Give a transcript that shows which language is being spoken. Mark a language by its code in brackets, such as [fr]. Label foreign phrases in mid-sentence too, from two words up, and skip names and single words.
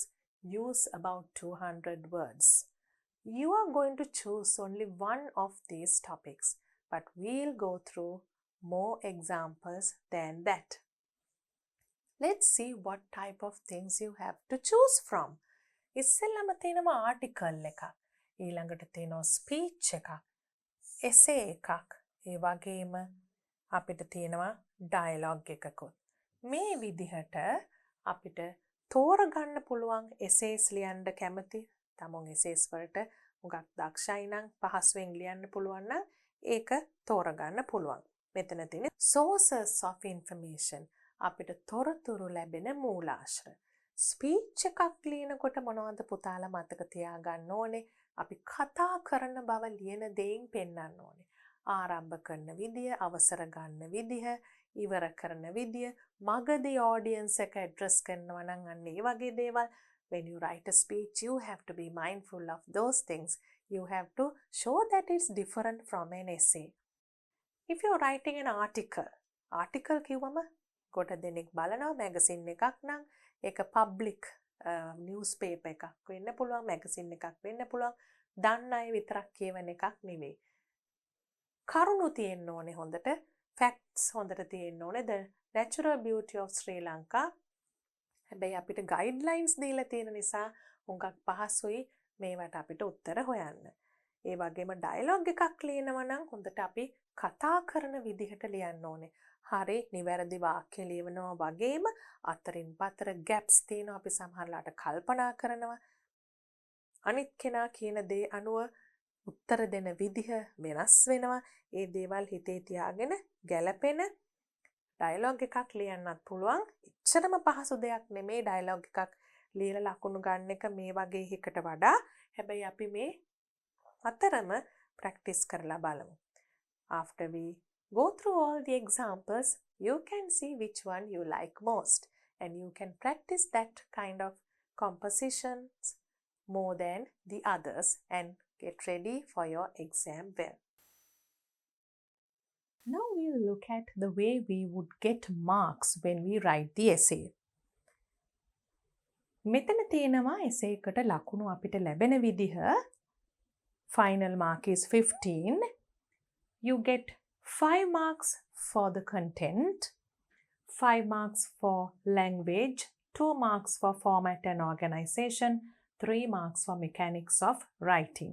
[en] Use about 200 words. You are going to choose only one of these topics, but we'll go through more examples than that. Let's see what type of things you have to choose from. [si] ඉස්සෙල්ලම තියෙනවා article එකක්. ඊළඟට තියෙනවා speech එකක්. essay එකක්. ඒ වගේම අපිට තියෙනවා dialogue එකකුත්. මේ විදිහට අපිට තෝරගන්න පුළුවන් essays ලියන්න කැමති. තමුන් essays වලට මුගක් දක්ෂයි නම් පහසුවෙන් ලියන්න පුළුවන් නම් ඒක තෝරගන්න පුළුවන්. මෙතන තියෙන [en] sources of information [si] අපිට තොරතුරු ලැබෙන මූලාශ්‍ර. ස්පීච් එකක් ලියනකොට මොනවද පුතාලා මතක තියාගන්න ඕනේ? අපි කතා කරන බව ලියන දෙයින් පෙන්වන්න ඕනේ. ආරම්භ කරන විදිය, අවසර ගන්න විදිය, ඉවර කරන විදිය, මගදී audience එක address කරනවා නම් අන්න ඒ වගේ දේවල්. [en] When you write a speech, you have to be mindful of those things. You have to show that it's different from an essay. If you're writing an article, [si] ආටිකල් කිව්වම කොට දෙනෙක් බලනවා මැගසින් එකක් නම් ඒක [en] public news paper [si] එකක් වෙන්න පුළුවන් මැගසින් එකක් වෙන්න පුළුවන් දන්න අය විතරක් කියවන එකක් නෙවෙයි. කරුණු තියෙන්න ඕනේ හොඳට facts හොඳට තියෙන්න ඕනේ [en] the natural beauty of Sri Lanka. [si] හැබැයි අපිට guidelines දීලා තියෙන නිසා හුඟක් පහසුයි මේවට අපිට උත්තර හොයන්න. ඒ වගේම ඩයලොග් එකක් ලියනවා නම් හොඳට අපි කතා කරන විදිහට ලියන්න ඕනේ. හරි නිවැරදි වාක්‍ය ලියවනවා වගේම අතරින් පතර gaps තියෙනවා අපි සමහරලාට කල්පනා කරනවා. අනිත් කෙනා කියන දේ අනුව උත්තර දෙන විදිහ වෙනස් වෙනවා. ඒ දේවල් හිතේ තියාගෙන ගැළපෙන ඩයලොග් එකක් ලියන්නත් පුළුවන්. එච්චරම පහසු දෙයක් නෙමේ ඩයලොග් එකක් ලියලා ලකුණු ගන්න එක මේ වගේ එකකට වඩා. හැබැයි අපි මේ අතරම ප්‍රැක්ටිස් කරලා බලමු. [en] After we go through all the examples, you can see which one you like most and you can practice that kind of compositions more than the others and get ready for your exam well. Now we'll look at the way we would get marks when we write the essay. [si] මෙතන තියෙනවා essay එකට ලකුණු අපිට ලැබෙන විදිහ. [en] Final mark is 15. You get 5 marks for the content, 5 marks for language, 2 marks for format and organization, 3 marks for mechanics of writing.